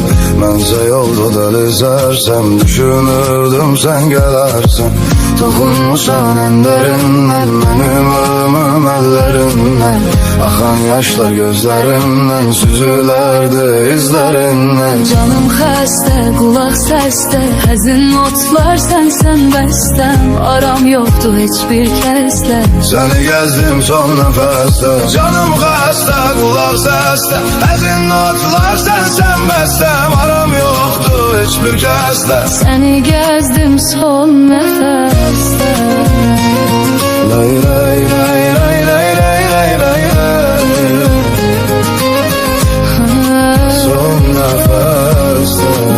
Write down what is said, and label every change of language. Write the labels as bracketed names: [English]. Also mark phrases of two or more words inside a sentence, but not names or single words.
[Turkish] Bense yolda delizersem, düşünürdüm sen gelersen. Dokunmuşsan en derinden, benim ölümüm ellerinden. Akan yaşlar gözlerimden, süzülerdi izlerinden. [Azerbaijani] Canım xəstə, qulaq səsdə, həzin notlar sən bəstəm. Aram yoxdur heç bir kəslə. [Turkish] Seni gezdim son nefeste, canım hasta, kulak seste. Ezin notlar sen bestem, aram yoktu hiçbir kesle. [Azerbaijani] Səni gəzdim son nəfəsdə. Lay lay lay lay lay lay lay lay lay. [Turkish] Son nefeste.